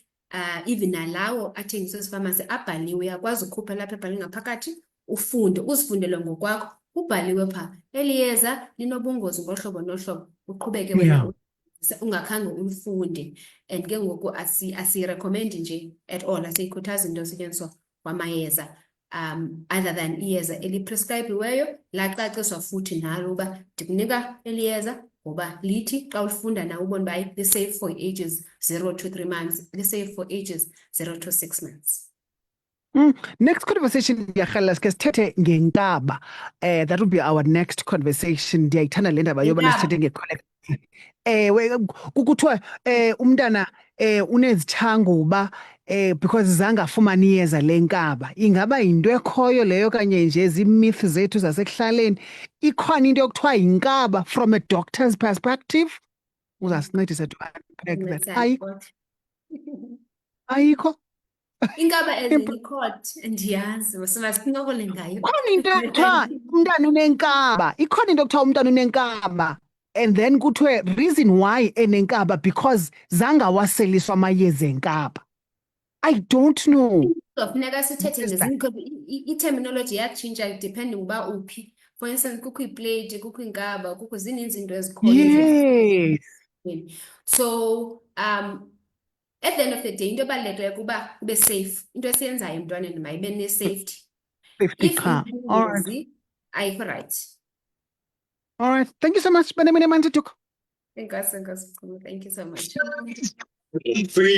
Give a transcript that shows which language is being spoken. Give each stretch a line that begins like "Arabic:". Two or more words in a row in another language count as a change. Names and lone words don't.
Xhosa: Even nalawo athengiswa ezifamasi abhaliwe, uyakwazi ukhupha lapha ebhaliwe ngaphakathi ufunde, uzifundele ngokwakho, ubhaliwe phaa eli yeza linobungozi ngohlobo nohlobo, uqhubeke wena ungakhange ulifunde. And ke ngoku asiyirekhomendi nje
English: at all,
Xhosa: asiyikhuthazi into yosetyenziswa kwamayeza
English: other than
Xhosa: iyeza eliprescribiweyo lacaciswa futhi nalo uba ndikunika eli yeza ngoba lithi xa ulifunda nawe ubone uba li-
English: safe for ages 0 to 3 months,
Xhosa: li-
English: safe for ages 0 to 6 months. Next conversation
Xhosa: ndiyarhalela sike sithethe ngenkaba.
English: That will be our next conversation.
Xhosa: Ndiyayithanda le ndaba yobana sithethe nge-colic. Kuthiwa umntana unezithanguba because zange afumane iyeza lenkaba. Ingaba yinto ekhoyo leyo kanye nje zii-myth zethu zasekuhlaleni? Ikhona into yokuthiwa yinkaba
English: from a doctor's perspective? Uzasincedisa to unpack that.
Xhosa: Ayikho? Inkaba eziyikhot ndiyazi, masincokole ngayo. Ikhona into ekuthiwa umntana unenkaba. Ikhona into ekuthiwa umntana unenkaba.
English: And then
Xhosa: kuthiwe
English: reason why
Xhosa: enenkaba because zange awaseliswa amayeza enkaba.
English: I don't know.
Xhosa: Funeka sithethe ngezinto, i-terminology yatshintsha depending uba uphi.
English: For instance,
Xhosa: kukho iplate, kukho inkaba, kukho zininzi izinto ezikhoyo.
English: Yes. So at the end of the day,
Xhosa: into ebalulekileyo kuba ube safe. Into esiyenzayo emntwaneni mayibe ne-safety.
English: Safety If car. All right.
Xhosa: ingozi, ayikho right.
English: All right. Thank you so much. Thank you so much. Free.